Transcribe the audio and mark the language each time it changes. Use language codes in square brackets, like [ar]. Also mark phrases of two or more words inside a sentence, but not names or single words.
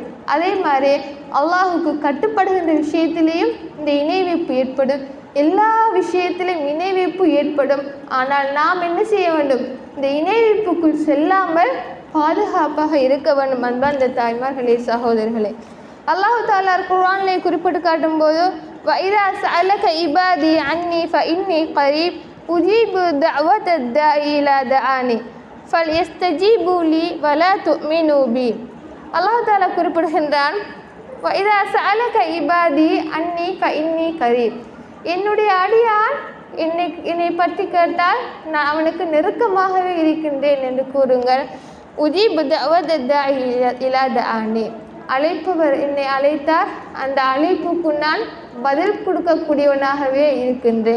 [ta] அதே மாதிரி அல்லாஹுக்கு கட்டுப்படுகின்ற விஷயத்திலேயும் இந்த இணை வைப்பு ஏற்படும். எல்லா விஷயத்திலும் இணை வைப்பு ஏற்படும். ஆனால் நாம் என்ன செய்ய வேண்டும், இந்த இணை வைப்புக்குள் செல்லாமல் பாதுகாப்பாக இருக்க வேண்டும். அன்பார்ந்த தாய்மார்களே, சகோதரர்களே, அல்லாஹு தஆலா குர்ஆனிலே குறிப்பிட்டு காட்டும்போது, [ar] وَإِذَا سَأَلَكَ عِبَادِي عَنِّي فَإِنِّي قَرِيبٌ أُجِيبُ دَعْوَةَ الدَّاعِ إِذَا دَعَانِ فَلْيَسْتَجِيبُوا لِي وَلَا تُؤْمِنُوا بِي. [ta] அல்லாஹு தஆலா குறிப்பிடுகின்றான், [ar] وَإِذَا سَأَلَكَ عِبَادِي عَنِّي فَإِنِّي قَرِيبٌ, [ta] என்னுடைய அடியான் என்னை பற்றி கேட்டால் நான் அவனுக்கு நெருக்கமாகவே இருக்கின்றேன் என்று கூறுங்கள். [ar] أجيب دعوة الداع إذا دعان, [ta] அழைப்பவர் என்னை அழைத்தார், அந்த அழைப்புக்கு நான் பதில் கொடுக்கக்கூடியவனாகவே இருக்கின்றேன்.